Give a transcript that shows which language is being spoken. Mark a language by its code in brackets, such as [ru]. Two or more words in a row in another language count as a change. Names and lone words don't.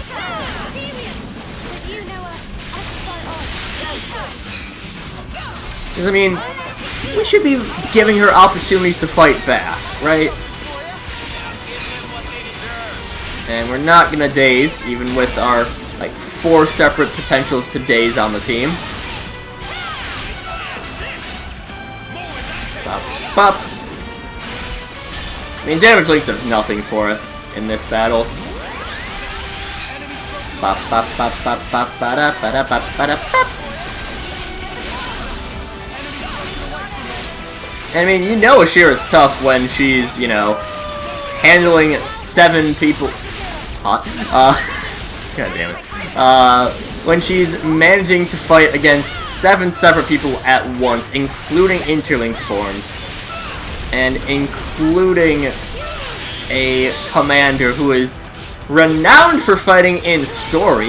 [en] Because, I mean, we should be giving her opportunities to fight back, right? And we're not gonna daze, even with our, like, 4 separate potentials to daze on the team. Pop, pop. I mean, damage link does nothing for us in this battle. Pop, pop, pop, pop, pop, ba-da, ba-da, pop, ba-da, pop. I mean, you know Ashira's tough when she's, you know, handling 7 people. Hot. God damn it. When she's managing to fight against 7 separate people at once, including interlinked forms, and including a commander who is renowned for fighting in story.